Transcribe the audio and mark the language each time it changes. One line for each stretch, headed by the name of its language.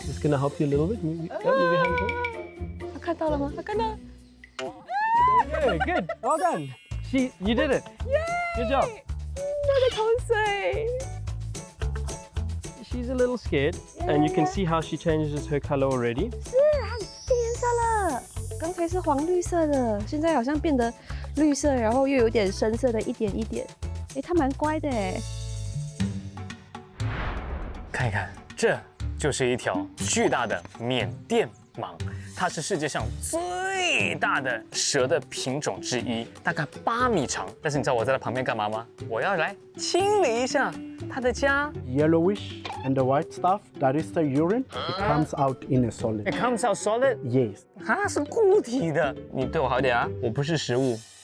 English: Just gonna help you a little bit. Move your hands up.
Chinese: 他看到了吗？他看到了。
English: Good, good. Well done. You did it. Good job.
Chinese: 我的口水。
English: She's a little scared, and you can see how she changes her color already.
Chinese: 是，它变颜色了。刚才是黄绿色的，现在好像变得绿色，然后又有点深色的一点一点。哎，它蛮乖的哎。看一看，这就是一条巨大的缅甸蟒，它是世界上最大的蛇的品种之一，大概8米长。但是你知道我在它旁边干嘛吗？我要来清理一下它的家。
English: Yellowish and the white stuff, that is the urine. It comes out in a solid. It comes out solid. Yes.
Chinese: 它是固体的。你对我好一点啊，我不是食物。